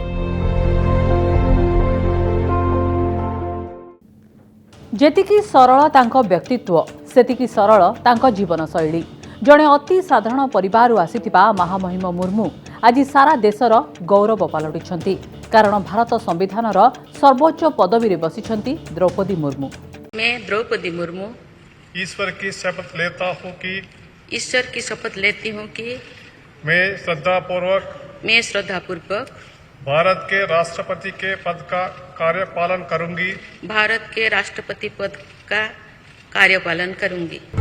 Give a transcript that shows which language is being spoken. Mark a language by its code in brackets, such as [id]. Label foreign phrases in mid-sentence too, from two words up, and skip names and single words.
[or] ଯେତିକି ସରଳ ତାଙ୍କ ବ୍ୟକ୍ତିତ୍ୱ ସେତିକି ସରଳ ତାଙ୍କ ଜୀବନଶୈଳୀ। ଜଣେ ଅତି ସାଧାରଣ ପରିବାରରୁ ଆସିଥିବା ମହାମହିମ ମୁର୍ମୁ ଆଜି ସାରା ଦେଶର ଗୌରବ ପାଲଟିଛନ୍ତି। କାରଣ ଭାରତ ସମ୍ବିଧାନର ସର୍ବୋଚ୍ଚ ପଦବୀରେ ବସିଛନ୍ତି ଦ୍ରୌପଦୀ ମୁର୍ମୁ। [hi] मैं द्रौपदी मुर्मू ईश्वर की शपथ लेता हूँ कि ईश्वर की शपथ लेती हूँ कि मैं श्रद्धापूर्वक मैं श्रद्धापूर्वक भारत के राष्ट्रपति के पद का कार्यपालन करूंगी। भारत के राष्ट्रपति पद का कार्यपालन करूंगी।